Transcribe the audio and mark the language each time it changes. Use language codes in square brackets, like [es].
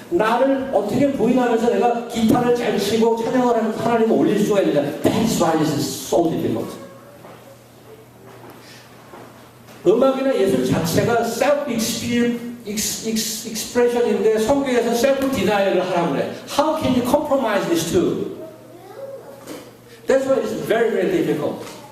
[ko] 나를 어떻게 부인하면서 내가 기타를 잘 치고 찬양을 하면서 하나님을 올릴 수가 있느냐. [en] That's why it is so difficult. [ko] 음악이나 예술 자체가 self-expression인데 성경에서 self-denial을 하라고 그래. [en] How can you compromise these two? That's why it's very, very difficult.